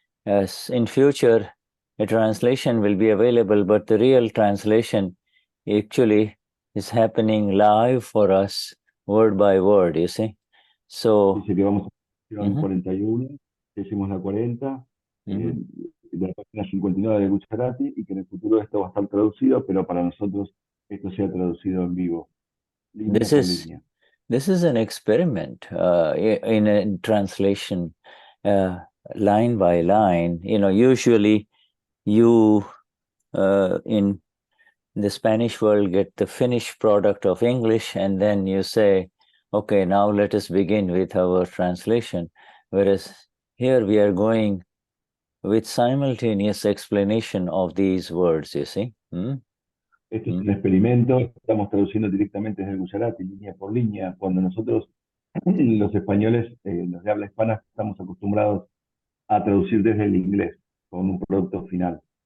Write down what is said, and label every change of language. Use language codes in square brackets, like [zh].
[en] As in future, a translation will be available, but the real translation actually is happening live for us, word by word, you see. So, [es] dice que vamos a la 41, que hicimos la 40, de la página 59 de Gujarati, y que en el futuro esto va a estar traducido, pero para nosotros esto sea traducido en vivo, línea por línea. [en] This is an experiment in a translation, line by line. You know, usually you in the Spanish world get the finished product of English, and then you say, okay, now let us begin with our translation. Whereas here we are going with simultaneous explanation of these words, you see. [es] Esto es un experimento, estamos traduciendo directamente desde el Gujarati, línea por línea, cuando nosotros, los españoles, los de habla hispana, estamos acostumbrados a traducir desde el inglés, con un producto final.